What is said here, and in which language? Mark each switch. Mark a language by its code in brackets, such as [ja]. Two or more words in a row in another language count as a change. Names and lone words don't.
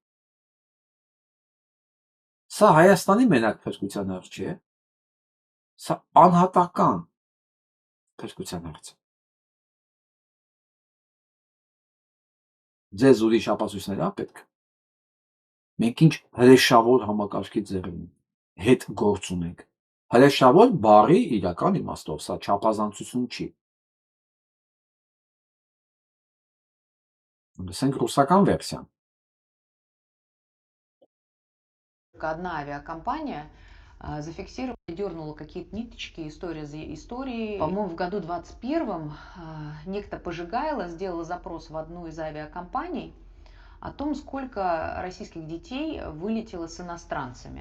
[hy] սա Հայաստանի մենակ փրկության հարց չէ սա անհատական փրկության հարց է ձեզ ուրիշ ապացույցներ պետք մենք ինչ հրեշավոր համակարգի ձեռին հետ գործ ունենք հրեշավոր բառի իրական իմաստով սա չափազանցություն չի Լսենք ռուսական վերսիան։ [ru] Одна авиакомпания зафиксировала, дернула какие-то ниточки, история за историей. По-моему, в году 21-м некто Пожигайло сделал запрос в одну из авиакомпаний о том, сколько российских детей вылетело с иностранцами.